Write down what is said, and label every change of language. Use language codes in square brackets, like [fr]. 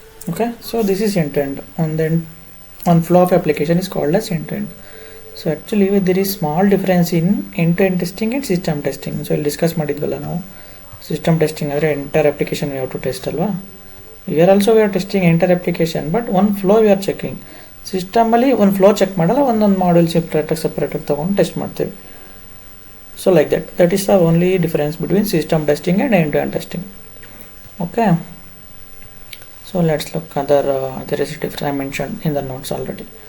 [en] Okay, so this is end-to-end. And then one flow of application is called as end-to-end. So actually there is small difference in end-to-end testing and system testing. So we'll discuss [kn] ಮಾಡಿದ್ವಲ್ಲ ನಾವು. [en] System testing [kn] ಅಂದರೆ [en] entire application we have to test [kn] ಅಲ್ವಾ. [en] Here also we are testing entire application, but one flow we are checking. [kn] System ಅಲ್ಲಿ ಒಂದು flow check ಮಾಡಲ್ಲ, ಒಂದೊಂದು module ಸೆಪ್ರೇಟಾಗಿ ತೊಗೊಂಡು test ಮಾಡ್ತೀವಿ. [en] So like that is the only difference between system testing and end-to-end testing. Okay, so let's look other there is a difference I mentioned in the notes already.